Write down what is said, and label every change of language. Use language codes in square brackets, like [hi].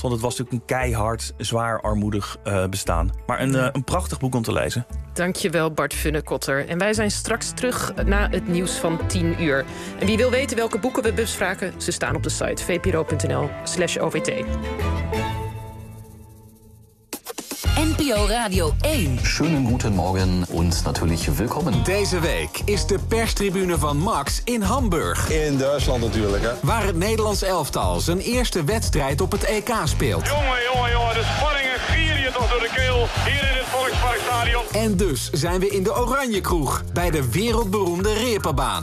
[nl] want het was natuurlijk een keihard, zwaar, armoedig bestaan. Maar een prachtig boek om te lezen. Dank je wel, Bart Funnekotter. En wij zijn straks terug na het nieuws van 10 uur. En wie wil weten welke boeken we bespraken, ze staan op de site vpro.nl/OVT. NPO Radio 1. [de] Schönen guten Morgen und natürlich willkommen. [nl] Deze week is de perstribune van Max in Hamburg. In Duitsland natuurlijk, hè. Waar het Nederlands elftal zijn eerste wedstrijd op het EK speelt. Jongen, de spanningen gieren je toch door de keel hier in het Volksparkstadion. En dus zijn we in de Oranje Kroeg bij de wereldberoemde Reeperbaan.